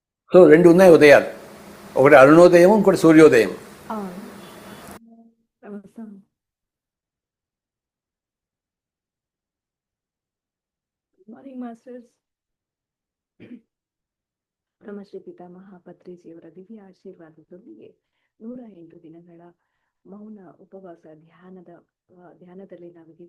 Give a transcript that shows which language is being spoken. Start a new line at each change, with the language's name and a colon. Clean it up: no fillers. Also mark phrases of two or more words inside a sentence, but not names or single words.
Telugu: సో రెండు ఉన్నాయి ఉదయాలు, ఒకటి అరుణోదయం, ఇంకోటి సూర్యోదయం. అవును. నమస్తే.
English: Good morning masters.
Kannada: ಬ್ರಹ್ಮಶ್ರೀ ಪಿತಾಮಹ ಪತ್ರಿಜಿಯವರ ದಿವ್ಯ ಆಶೀರ್ವಾದದೊಂದಿಗೆ 108 ದಿನಗಳ ಮೌನ ಉಪವಾಸ ಧ್ಯಾನದಲ್ಲಿ ನಾವಿದ್ದೀವಿ.